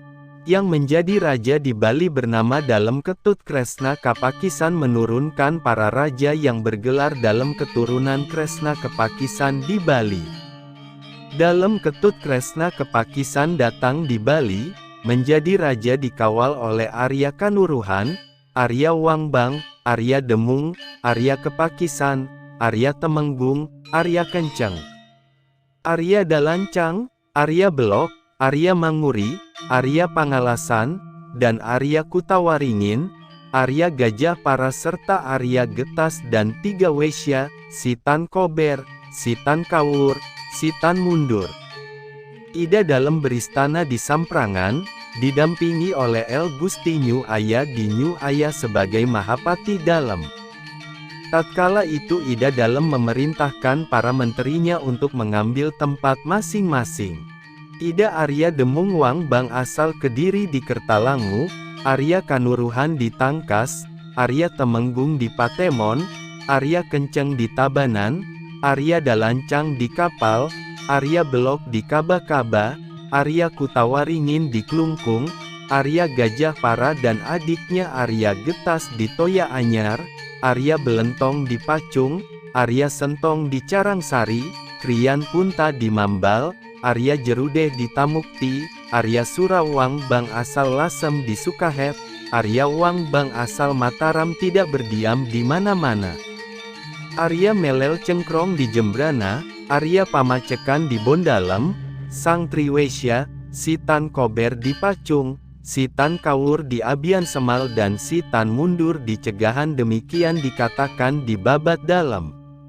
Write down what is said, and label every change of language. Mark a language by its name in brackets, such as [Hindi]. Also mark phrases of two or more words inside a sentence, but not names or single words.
[Indonesian] Yang menjadi raja di Bali bernama Dalem Ketut Kresna Kapakisan menurunkan para raja yang bergelar dalam keturunan Kresna Kapakisan di Bali. Dalem Ketut Kresna Kapakisan datang di Bali, menjadi raja dikawal oleh Arya Kanuruhan, Arya Wangbang, Arya Demung, Arya Kapakisan, Arya Temenggung, Arya Kenceng, Arya Dalancang, Arya Belok, Arya Manguri, Arya Pangalasan, dan Arya Kutawaringin, Arya Gajah Para serta Arya Getas dan 3 Wesya, Sitan Kober, Sitan Kawur, Sitan Mundur. Ida Dalem beristana di Samprangan, didampingi oleh El Gusti Nyu Aya di Nyu Aya sebagai Mahapati Dalem. Tatkala itu Ida Dalem memerintahkan para menterinya untuk mengambil tempat masing-masing. Ida Arya Demung Wangbang asal Kediri di Kertalangu, Arya Kanuruhan di Tangkas, Arya Temenggung di Patemon, Arya Kenceng di Tabanan, Arya Dalancang di Kapal, Arya Belok di Kaba-Kaba, Arya Kutawaringin di Klungkung, Arya Gajah Para dan adiknya Arya Getas di Toya Anyar, Arya Belentong di Pacung, Arya Sentong di Carangsari, Kriyan Punta di Mambal, Arya Jerudeh di Tamukti, Arya Surawang Bang asal Lasem di Sukahet, Arya Wang Bang asal Mataram tidak berdiam di mana-mana. Arya Melel Cengkrong di Jembrana, Arya Pamacekan di Bondalem, Sang Triwesya, Sitan Kober di Pacung, Sitan Kawur di Abian Semal dan Sitan Mundur di Cegahan, demikian dikatakan di babat dalam.